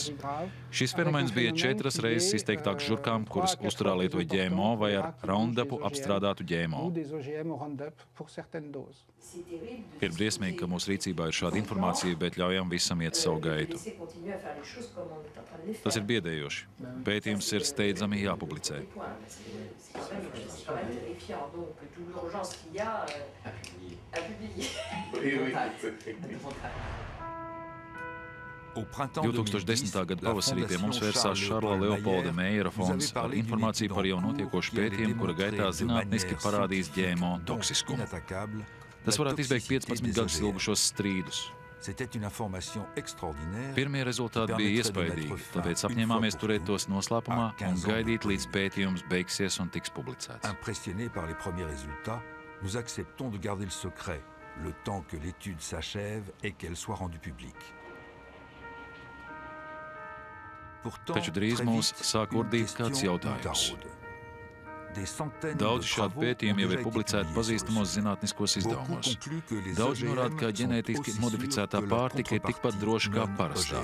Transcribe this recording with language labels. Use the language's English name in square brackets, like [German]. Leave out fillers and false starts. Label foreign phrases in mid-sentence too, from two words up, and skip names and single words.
[Latvian] Šis fenomens bija 4 reizes izteiktāks žurkām, kuras uzturā lietoja GMO vai ar Roundupu apstrādātu GMO. Ir briesmīgi, ka mūsu rīcībā ir šāda informācija, bet ļaujam visam iet savu gaitu. Tas ir biedējoši. Pētījums ir steidzami jāpublicē. [French] C'est quand même terrifiant, donc d'où l'urgence qu'il y a à publier. [Latvian] 2010. gada pavasarī pie mums vērsās Šarla Leopolda Meijera fonds ar informāciju par jau notiekošu pētījumu, kura gaitā zinātniski parādīs GMO toksiskumu. Tas varētu izbeigt 15 gadus ilgušos strīdus. Pirmie rezultāti bija iespaidīgi, tāpēc apņēmāmies turēt tos noslēpumā un gaidīt, līdz pētījums beigsies un tiks publicēts. [French] Impressionnés par les premiers résultats, nous acceptons de garder le secret, le temps que l'étude s'achève et qu'elle soit rendue publique. [Latvian] Taču drīz mūs sāk urdīt kāds jautājums. Daudz šādu pētījumu jau ir publicēti pazīstamos zinātniskos izdevumos. Daudz norāda, ka ģenētiski modificētā pārtika ir tikpat droša kā parastā.